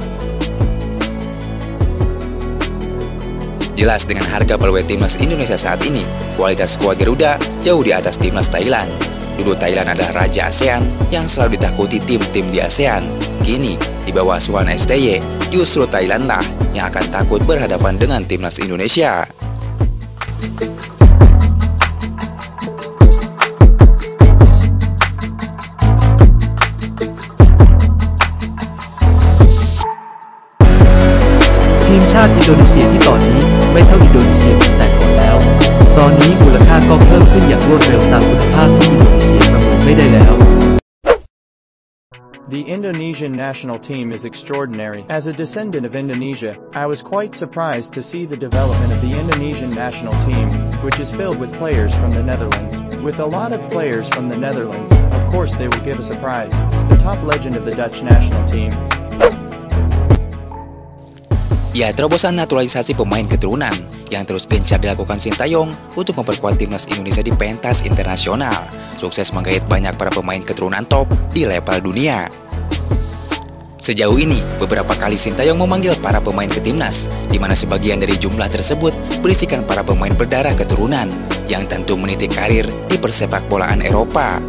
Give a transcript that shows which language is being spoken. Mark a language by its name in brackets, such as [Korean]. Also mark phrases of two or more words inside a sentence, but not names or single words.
[Indonesian] Jelas dengan harga value timnas Indonesia saat ini, kualitas skuad Garuda jauh di atas timnas Thailand. Dulu Thailand adalah Raja ASEAN yang selalu ditakuti tim-tim di ASEAN. Kini, di bawah asuhan STY, justru Thailand lah yang akan takut berhadapan dengan timnas Indonesia. [Thai] ทีมชาติอินโดนีเซียที่ตอนนี้ไม่เท่าอินโดนีเซียเหมือนแต่ก่อนแล้ว ตอนนี้มูลค่าก็เพิ่มขึ้นอย่างรวดเร็วตามคุณภาพที่อินโดนีเซียประเมินไม่ได้แล้ว [English] The Indonesian national team is extraordinary. As a descendant of Indonesia, I was quite surprised to see the development of the Indonesian national team, which is filled with players from the Netherlands. With a lot of players from the Netherlands, of course they will give a surprise. The top legend of the Dutch national team. [Indonesian] Ya, terobosan naturalisasi pemain keturunan yang terus gencar dilakukan Sintayong untuk memperkuat timnas Indonesia di pentas internasional, sukses menggait banyak para pemain keturunan top di level dunia. Sejauh ini, beberapa kali Sintayong memanggil para pemain ke timnas, di mana sebagian dari jumlah tersebut berisikan para pemain berdarah keturunan yang tentu meniti karir di persepak bolaan Eropa.